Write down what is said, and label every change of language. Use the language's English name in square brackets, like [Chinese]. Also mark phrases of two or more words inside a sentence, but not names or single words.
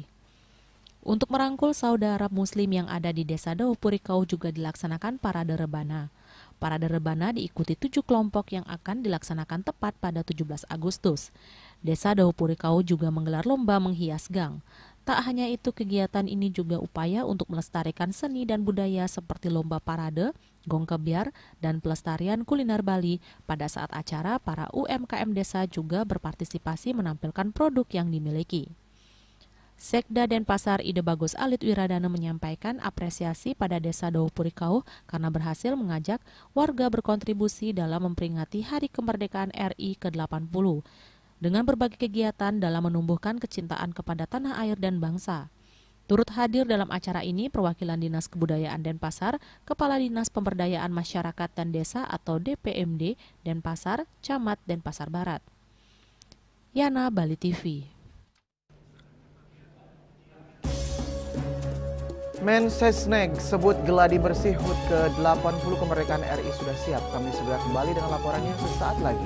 [Indonesian] Untuk merangkul saudara Muslim yang ada di Desa Dawapurikau juga dilaksanakan parade rebana. Parade rebana diikuti 7 kelompok yang akan dilaksanakan tepat pada 17 Agustus. Desa Dawapurikau juga menggelar lomba menghias gang. Tak hanya itu, kegiatan ini juga upaya untuk melestarikan seni dan budaya seperti lomba parade, gong kebiar, dan pelestarian kuliner Bali. Pada saat acara, para UMKM desa juga berpartisipasi menampilkan produk yang dimiliki. Sekda Denpasar Ide Bagus Alit Wiradana menyampaikan apresiasi pada Desa Dawapurikau karena berhasil mengajak warga berkontribusi dalam memperingati Hari Kemerdekaan RI ke-80 dengan berbagai kegiatan dalam menumbuhkan kecintaan kepada tanah air dan bangsa. Turut hadir dalam acara ini perwakilan Dinas Kebudayaan Denpasar, Kepala Dinas Pemberdayaan Masyarakat dan Desa atau DPMD Denpasar, Camat Denpasar Barat. Yana, Bali TV. Mensesnek sebut geladi bersih HUT ke-80 kemerdekaan RI sudah siap. Kami segera kembali dengan laporannya sesaat lagi.